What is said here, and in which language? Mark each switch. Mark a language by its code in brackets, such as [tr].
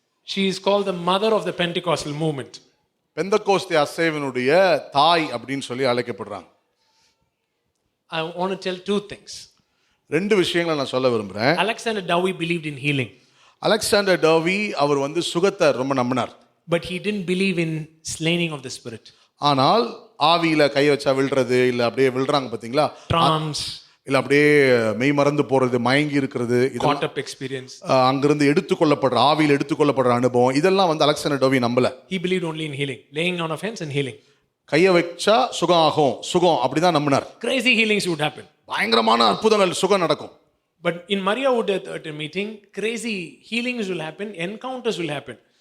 [en] She is called the mother of the Pentecostal movement. [ta] Pentecost அசேவனுடைய தாய் அப்படின்னு சொல்லி அழைக்கப்படுறாங்க. [en] I want to tell two things. [ta] ரெண்டு விஷயங்களை நான் சொல்ல விரும்புகிறேன். [en] Alexander Dowie believed in healing. [ta] Alexander டோவி அவர் சுகத்தை ரொம்ப நம்பினார். [en] But he didn't believe in slaying of the spirit. [ta] ஆனால் ஆவியில கை வச்சா விழுறது, இல்ல அப்படியே விழுறாங்க பாத்தீங்களா, [en] Trance, [ta] இல்ல அப்படியே மெய் மறந்து போறது, மயங்கி இருக்கிறது, [en] caught up experience. [ta] அங்கிருந்து எடுத்துக்கொள்ளப்படுற, ஆவியில் எடுத்துக்கொள்ளப்படுற அனுபவம், இதெல்லாம் அலெக்சாண்டர் டோவி நம்பல. [en] He believed only in healing, laying on of hands and healing. [ta] கையை வச்சா சுகம் ஆகும், சுகம், அப்படிதான் நம்பினார். [en] Crazy healings would happen. [ta] பயங்கரமான அற்புதங்கள், சுகம் நடக்கும். [en] But in Maria Woodworth at a meeting, crazy healings will happen, encounters will happen.